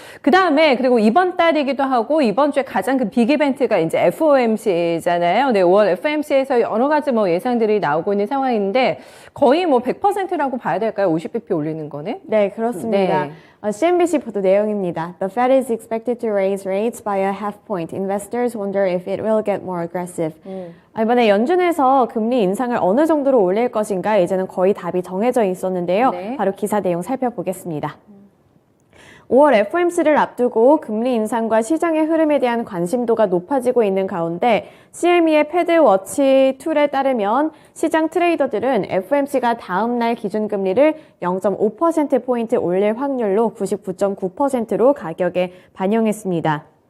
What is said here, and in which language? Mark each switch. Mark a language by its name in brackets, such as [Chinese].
[Korean] 그 다음에 그리고 이번 달이기도 하고 이번 주에 가장 그 빅 이벤트가 이제 FOMC잖아요. 네, 5월 FOMC에서 여러 가지 뭐 예상들이 나오고 있는 상황인데 거의 뭐 100%라고 봐야 될까요? 50bp 올리는 거는? 네, 그렇습니다. 네. CNBC 보도 내용입니다. [English] The Fed is expected to raise rates by a half point. Investors wonder if it will get more aggressive. [Korean] 이번에 연준에서 금리 인상을 어느 정도로 올릴 것인가 이제는 거의 답이 정해져 있었는데요. 네. 바로 기사 내용 살펴보겠습니다. 5월 FOMC를 앞두고 금리 인상과 시장의 흐름에 대한 관심도가 높아지고 있는 가운데 CME의 패드워치 툴에 따르면 시장 트레이더들은 FOMC가 다음 날 기준금리를 0.5%포인트 올릴 확률로 99.9%로 가격에 반영했습니다.